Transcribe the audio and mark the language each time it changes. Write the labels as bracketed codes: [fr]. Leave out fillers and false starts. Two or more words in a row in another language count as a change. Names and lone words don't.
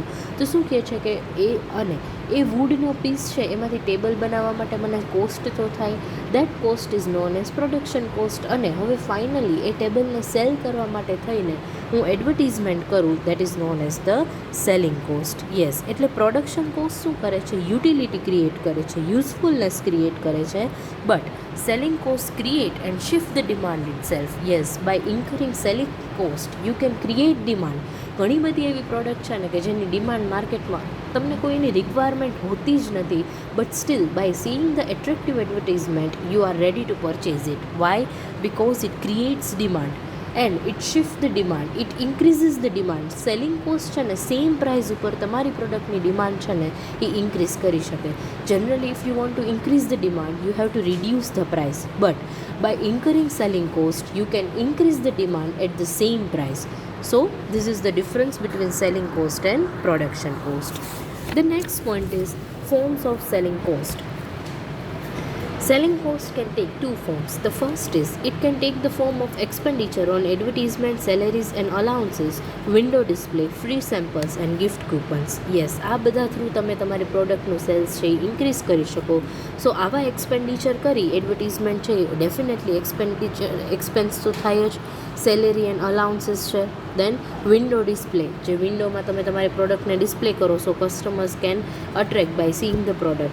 [gu] તો શું કહે છે કે એ વુડનો પીસ છે એમાંથી ટેબલ બનાવવા માટે મને કોસ્ટ તો થાય, [en] That cost is known as production cost. [gu] અને હવે ફાઇનલી એ ટેબલને સેલ કરવા માટે થઈને હું એડવર્ટીઝમેન્ટ કરું, [en] that is known as the selling cost. [gu] યસ, એટલે [en] production cost [gu] શું કરે છે? યુટિલિટી ક્રિએટ કરે છે, યુઝફુલનેસ ક્રિએટ કરે છે. [en] બટ selling cost create and shift the demand itself. Yes, by incurring selling cost you can create demand. [gu] ઘણી બધી એવી પ્રોડક્ટ છે ને કે જેની ડિમાન્ડ માર્કેટમાં તમને કોઈની રિક્વાયરમેન્ટ હોતી જ નથી, [en] but still by seeing the attractive advertisement you are ready to purchase it. વાય? Because it creates demand and it shift the demand, it increases the demand. selling cost [gu] છે ને [en] same price [gu] ઉપર તમારી પ્રોડક્ટની ડિમાન્ડ છે ને એ ઇન્ક્રીઝ કરી શકે. [en] Generally if you want to increase the demand you have to reduce the price, but by incurring selling cost you can increase the demand at the same price. So this is the difference between selling cost and production cost. The next point is forms of selling cost. Selling cost can take two forms. The first is it can take the form of expenditure on advertisement, salaries and allowances, window display, free samples and gift coupons. Yes, [gu] આ બધા થ્રુ તમે તમારી પ્રોડક્ટનું સેલ્સ છે એ ઇન્ક્રીઝ કરી શકો. સો આવા એક્સપેન્ડિચર કરી એડવર્ટિઝમેન્ટ છે ડેફિનેટલી એક્સપેન્સ તો થાય જ. [en] Salary and allowances છે. Then window display, [gu] જે વિન્ડોમાં તમે તમારી પ્રોડક્ટને ડિસ્પ્લે કરો [en] so customers can attract by seeing the product.